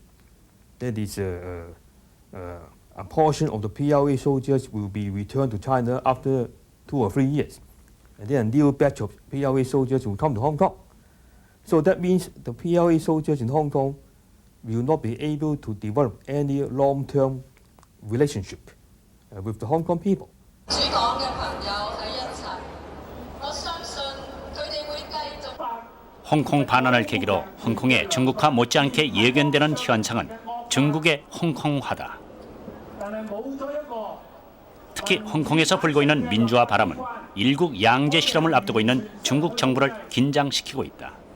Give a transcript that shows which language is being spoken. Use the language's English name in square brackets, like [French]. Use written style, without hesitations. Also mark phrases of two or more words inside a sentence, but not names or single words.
[English] That is, a portion of the PLA soldiers will be returned to China after 2 or 3 years. And then a new batch of PLA soldiers will come to Hong Kong. So that means the PLA soldiers in Hong Kong will not be able to develop any long-term relationship with the Hong Kong people. [Cantonese] 主港嘅朋友喺一齊，我相信佢哋會繼續。 [Korean] 홍콩 반환을 계기로 홍콩의 중국화 못지않게 예견되는 현상은 중국의 홍콩화다. 특히 홍콩에서 불고 있는 민주화 바람은 일국 양제 실험을 앞두고 있는 중국 정부를 긴장시키고 있다.